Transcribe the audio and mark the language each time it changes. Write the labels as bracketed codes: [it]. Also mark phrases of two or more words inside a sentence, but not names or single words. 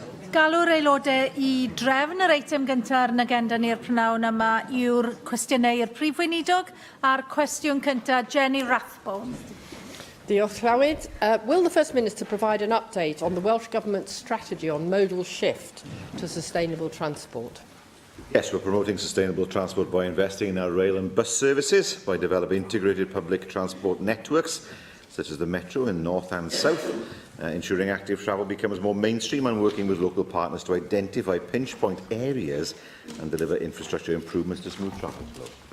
[cy] Galw'r aelodau I drefn yr eitem gyntaf ar yn agenda ni'r prynawn yma yw'r cwestiynau i'r Prif Weinidog a'r cwestiwn cyntaf Jenny Rathbone. Diolch Llywyd. [en] Will the First Minister provide an update on the Welsh Government's strategy on modal shift to sustainable transport? Yes, we're promoting sustainable transport by investing in our rail and bus services, by developing integrated public transport networks, such as the Metro in North and South, ensuring active travel becomes more mainstream and working with local partners to identify pinch point areas and deliver infrastructure improvements to smooth traffic flow.